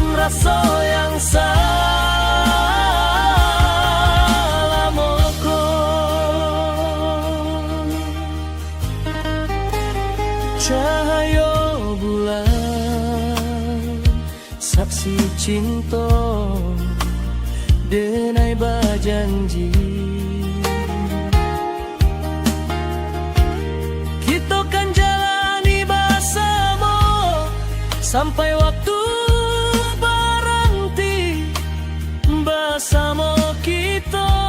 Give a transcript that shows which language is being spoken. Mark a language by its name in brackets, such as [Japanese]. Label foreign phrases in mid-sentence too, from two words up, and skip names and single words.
[Minangkabau] raso yang salah moko. Cahaya bulan saksi cinta denai bajanji. [Indonesian] Kita kan jalani bersama sampai waktu berhenti bersama kita.